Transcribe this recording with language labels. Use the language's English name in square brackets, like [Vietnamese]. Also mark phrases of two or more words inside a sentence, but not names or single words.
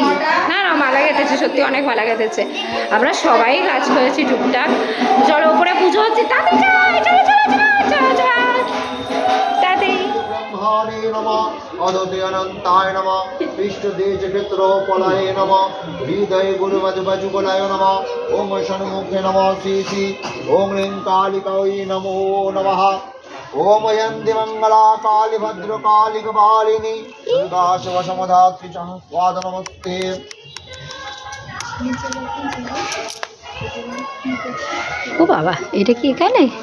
[Bangla] না মালা গেঁথেছে, সত্যি অনেক মালা গেঁথেছে। আমরা সবাই কাজ করেছি টুকটাক। চলো উপরে পুজো হচ্ছে, [Sanskrit] অনন্তায় নমঃ পৃষ্ঠদেশ ক্ষেত্র পলায় নমঃ হৃদয় গুরু মধুবজুগলায় নমঃ ওম ষণ্মুখে নমঃ শ্রী ওম ह्रीं कालिकायै नमो नमः ओम यन्ति मंगला काली भद्र काली कपालिनी दुर्गा शिव समधात्री स्वाद नमस्ते। [Bangla] ও বাবা, এটা কি এখানে?